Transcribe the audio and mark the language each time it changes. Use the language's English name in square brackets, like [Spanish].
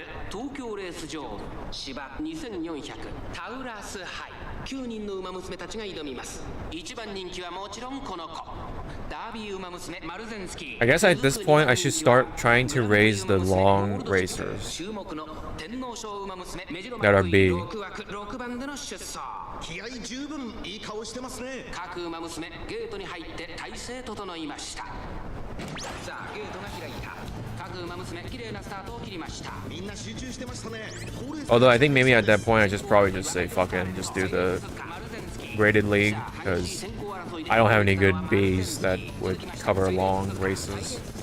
[Japanese] 東京レース場芝2400タウラス杯9人の馬娘たちが挑みます一番人気はもちろんこの子ダービー馬娘マルゼンスキー [English] I guess at this point I should start trying to raise the long racers [Japanese] 注目の天皇賞馬娘メジロ [English] that are B. [Japanese] 6枠6番での出走気合十分いい顔してますね各馬娘ゲートに入って体勢整いましたさあゲートが開いた各馬娘綺麗なスタートを切りましたみんな集中してましたね [English] Although I think maybe at that point I just probably just say fuck it and just do the graded league because I don't have any good Bs that would cover long races.